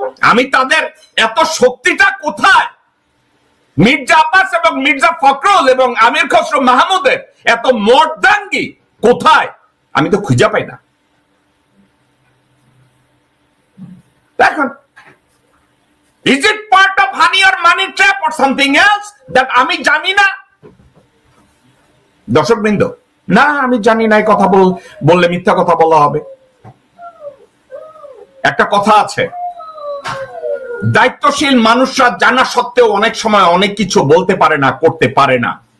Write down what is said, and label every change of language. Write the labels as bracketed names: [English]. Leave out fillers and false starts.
[Bangla] আমি তাদের এত শক্তিটা কোথায়, মির্জা আব্বাস এবং মির্জা ফখরুল এবং আমির খসরু মাহমুদের এত মর্দাঙ্গি কোথায়, আমি তো খুঁজে পাই না। [English] দেখুন, is it part of honey or money trap or something else that [Bangla] আমি জানি না? দর্শক বৃন্দ, না আমি জানি না, এই কথা বললে মিথ্যা কথা বলা হবে। একটা কথা আছে, দায়িত্বশীল মানুষরা জানা সত্ত্বেও অনেক সময় অনেক কিছু বলতে পারে না, করতে পারে না।